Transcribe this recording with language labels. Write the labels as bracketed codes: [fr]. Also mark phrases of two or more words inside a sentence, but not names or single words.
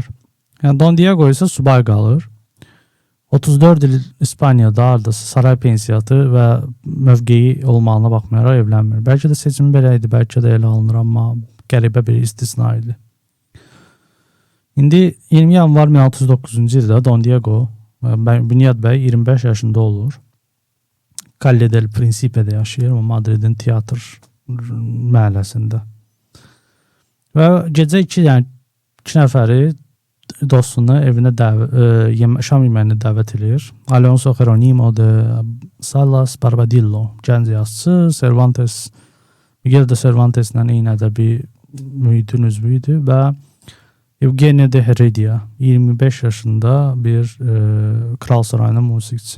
[az] Yəni Don Diego isə subay qalır. 34 il İspaniyada ardası saray pensiyatı və mövqeyi olmağına baxmayaraq evlənmir. Bəlkə də seçimi belə idi, bəlkə də elə alınır, amma qəribə bir istisna idi. İndi 20 yanvar 1609-cu ildə Don Diego, Bünyad bəy 25 yaşında olur. Calle del Principe'də yaşayır, Madridin teatr məhəlləsində. Və gecə 2 nəfəri dostunu evinə şam yeməyinə dəvət edir. Alonso Jeronimo de Salas Barbadillo, gənc yazıçı, Miguel de Cervantes'lə eyni ədəbi mühitin üzvü idi və Eugenia de Heredia 25 yaşında bir kral sarayının musiqiçisi.